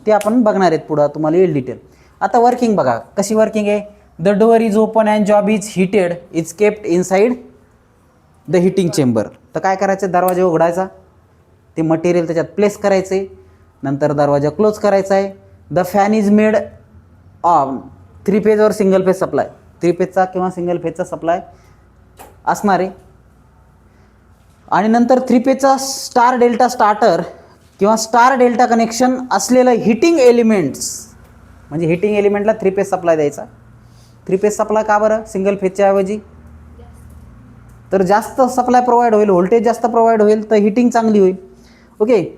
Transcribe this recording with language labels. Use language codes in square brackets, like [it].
[mr] ते आपण बघणार आहेत पुढं, तुम्हाला येईल डिटेल. आता वर्किंग बघा, कशी वर्किंग आहे? [en] The door is open and job is heated is kept inside the heating chamber. [mr] तर काय करायचं? दरवाजा उघडायचा, ते मटेरियल त्याच्यात प्लेस करायचे, नंतर दरवाजा क्लोज करायचा आहे. [en] The fan is made on 3 phase और single phase supply. [mr] 3 फेजचा किंवा सिंगल फेजचा सप्लाय असणार आहे. आणि नंतर 3 फेजचा स्टार डेल्टा स्टार्टर किंवा स्टार डेल्टा कनेक्शन असलेलं हिटिंग एलिमेंट्स, म्हणजे हिटिंग एलिमेंटला 3 फेज सप्लाय द्यायचा. 3 फेज सप्लाय का बरं सिंगल फेजच्या ऐवजी? तर जास्त सप्लाय प्रोव्हाइड होईल, व्होल्टेज जास्त प्रोव्हाइड होईल, तर हिटिंग चांगली होईल. ओके.